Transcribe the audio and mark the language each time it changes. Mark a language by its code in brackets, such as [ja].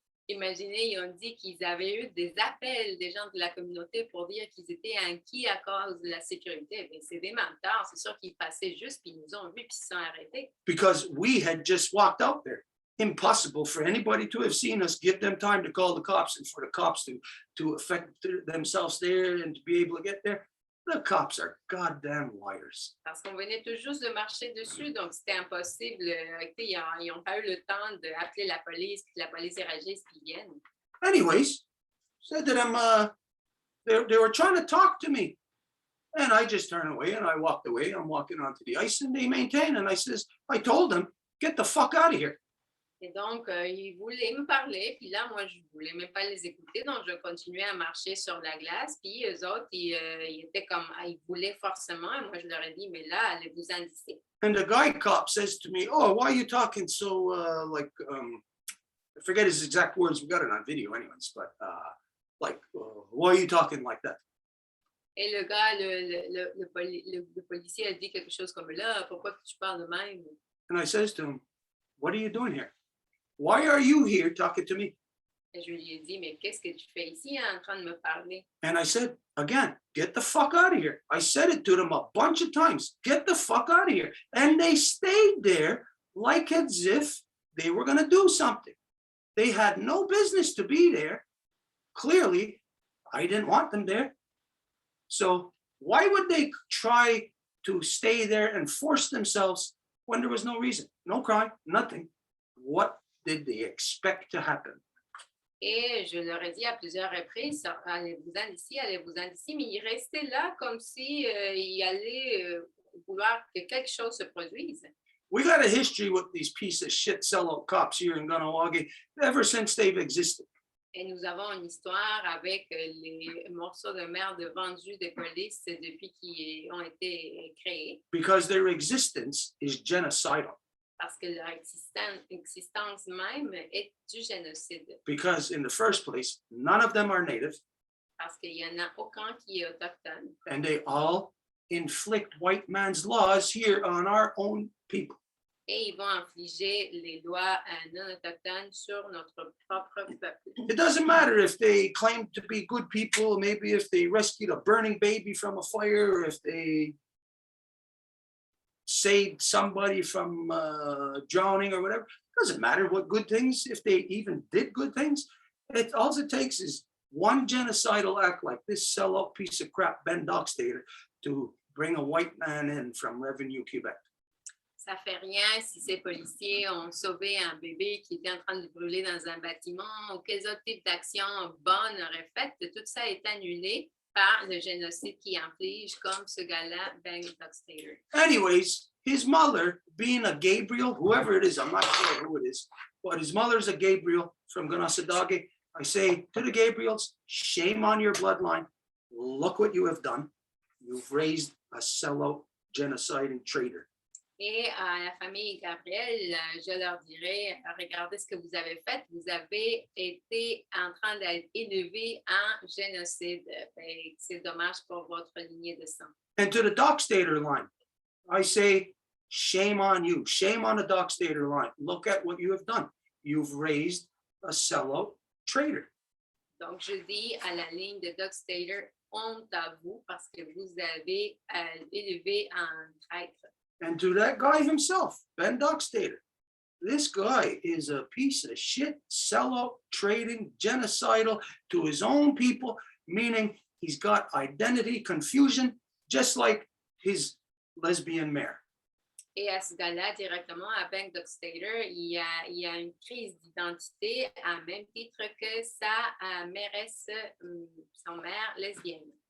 [fr] Imaginez, ils ont dit qu'ils avaient eu des appels des gens de la communauté pour dire qu'ils étaient inquiets à cause de la sécurité. Mais c'est des menteurs. C'est sûr qu'ils passaient juste, puis ils nous ont vus, puis ils se sont arrêtés. [en] Because we had just walked out there. Impossible for anybody to have seen us, give them time to call the cops, and for the cops to affect themselves there and to be able to get there. The cops are goddamn liars. [fr] Parce qu'on venait tout juste de marcher dessus, donc c'était impossible. Ils n'ont pas eu le temps d'appeler la police, puis la police réagisse, puis ils viennent. [en] Anyways, said to them, they were trying to talk to me. And I just turned away and I walked away. I'm walking onto the ice and they maintain. And I told them, get the fuck out of here. [fr] Et donc, ils voulaient me parler, puis là, moi, je ne voulais même pas les écouter, donc je continuais à marcher sur la glace, puis eux autres, ils étaient comme, ils voulaient forcément, et moi, je leur ai dit, mais là, allez-vous-en d'ici. [en] And the guy cop says to me, oh, why are you talking so, I forget his exact words, we got it on video anyways, but why are you talking like that? [fr] Et le gars, le policier a dit quelque chose comme, là, pourquoi tu parles de même? [en] And I says to him, what are you doing here? Why are you here talking to me? [fr] Et je lui ai dit, mais qu'est-ce que tu fais ici en train de me parler? [en] And I said, again, get the fuck out of here. I said it to them a bunch of times, get the fuck out of here. And they stayed there like as if they were going to do something. They had no business to be there. Clearly, I didn't want them there. So why would they try to stay there and force themselves when there was no reason, no crime, nothing? What did they expect to happen? [fr] Et je leur ai dit à plusieurs reprises, allez-vous-en d'ici, mais ils restaient là comme si ils allaient vouloir que quelque chose se produise. [en] We got a history with these piece of shit sellout cops here in Ganawagi ever since they've existed. [fr] Et nous avons une histoire avec les morceaux de merde vendus des polices depuis qu'ils ont été créés. [en] Because their existence is genocidal. [fr] Parce que leur existence même est du génocide. [en] Because in the first place, none of them are native. [fr] Parce qu'il n'y en a aucun qui est autochtone. [en] And they all inflict white man's laws here on our own people. [fr] Et ils vont infliger les lois non autochtones sur notre propre peuple. [en] It doesn't matter if they claim to be good people, maybe if they rescued a burning baby from a fire, or if they saved somebody from drowning or whatever. It doesn't matter what good things, if they even did good things. All it takes is one genocidal act like this sellout piece of crap Ben Dockstader to bring a white man in from Revenue Quebec. [fr] Ça fait rien si ces policiers ont sauvé un bébé qui était en train de brûler dans un bâtiment ou quels autres types d'actions bonnes auraient faites. Tout ça est annulé par le génocide qui inflige comme ce gars-là, Ben Dockstader. [en] Anyways, his mother, being a Gabriel, whoever it is, I'm not sure who it is, but his mother's a Gabriel from Ganassadage. I say to the Gabriels, shame on your bloodline. Look what you have done. You've raised a sellout, genociding traitor. [fr] Et à la famille Gabriel, je leur dirais, regardez ce que vous avez fait. Vous avez été en train d'être élevé en génocide. C'est dommage pour votre lignée de sang. [en] And to the Dockstader line, I say, shame on you. Shame on the Dockstader line. Look at what you have done. You've raised a sellout traitor. [fr] Donc, je dis à la ligne de Dockstader, honte à vous parce que vous avez élevé un traître. [en] And to that guy himself, Ben Dockstader, this guy is a piece of shit, sellout, trading, genocidal to his own people, meaning he's got identity confusion, just like his lesbian mare. [fr] Et à ce gars-là, directement à Ben Dockstader, il y a une crise d'identité à même titre que sa mairesse, son mère lesbienne.